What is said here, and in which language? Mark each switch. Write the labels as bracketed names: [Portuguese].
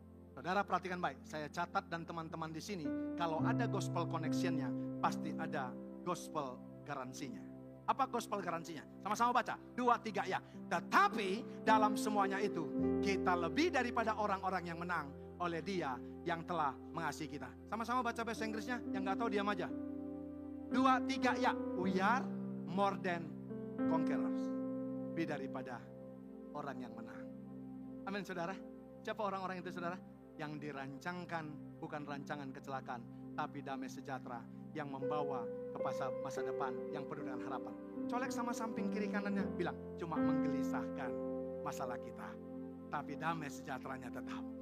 [Indonesian] Saudara perhatikan baik, saya catat dan teman-teman di sini, kalau ada gospel connection-nya, pasti ada gospel garansinya. Apa gospel garansinya? Sama-sama baca, 2, 3, ya. Tetapi dalam semuanya itu, kita lebih daripada orang-orang yang menang oleh Dia yang telah mengasihi kita. Sama-sama baca bahasa Inggrisnya, yang gak tahu diam aja. 2, 3, ya. [English] We are more than conquerors. [Indonesian] Lebih daripada orang yang menang. Amin, saudara. Siapa orang-orang itu, saudara? Yang dirancangkan bukan rancangan kecelakaan, tapi damai sejahtera yang membawa ke masa depan yang penuh dengan harapan. Colek sama samping kiri kanannya, bilang, cuma menggelisahkan masalah kita, tapi damai sejahteranya tetap.